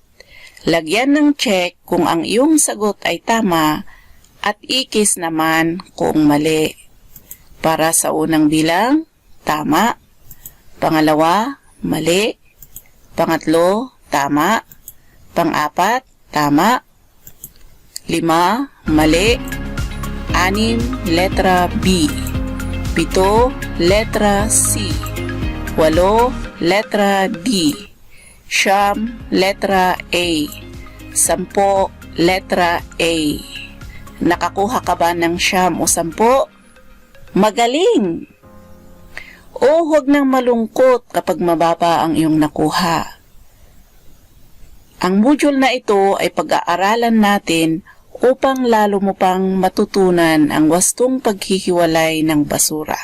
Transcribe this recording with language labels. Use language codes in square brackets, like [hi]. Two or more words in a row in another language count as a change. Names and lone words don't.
[tl] Lagyan ng check kung ang iyong sagot ay tama at ikis naman kung mali. Para sa unang bilang, tama. Pangalawa, mali. Pangatlo, tama. Pang-apat, tama. 5, mali. 6, letra B. 7, letra C. 8, letra D. 9, letra A. 10, letra A. Nakakuha ka ba ng 9 o 10? Magaling! O huwag nang malungkot kapag mababa ang iyong nakuha. Ang module na ito ay pag-aaralan natin upang lalo mo pang matutunan ang wastong paghihiwalay ng basura.